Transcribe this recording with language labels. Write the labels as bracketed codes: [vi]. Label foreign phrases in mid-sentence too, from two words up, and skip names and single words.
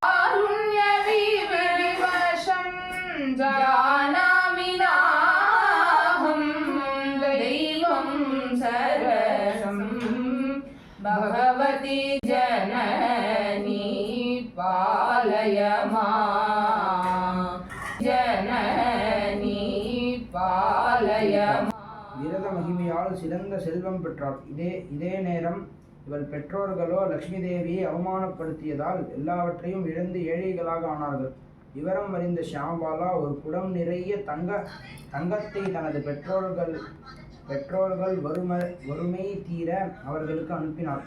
[sa] कारुण्यविवशं जानामि नाहं दैवं सरसं भगवती जननी पालय मां जननी पालय मां। [ta] விரத மகிமையால் சிறந்த செல்வம் பெற்றாள். இதே நேரம் இவள் பெற்றோர்களோ லட்சுமி தேவியை அவமானப்படுத்தியதால் எல்லாவற்றையும் இழந்து ஏழைகளாக ஆனார்கள். விவரம் அறிந்த ஷியாமபாலா ஒரு குடம் நிறைய தங்கத்தை தனது பெற்றோர்கள் வறுமை தீர அவர்களுக்கு அனுப்பினார்.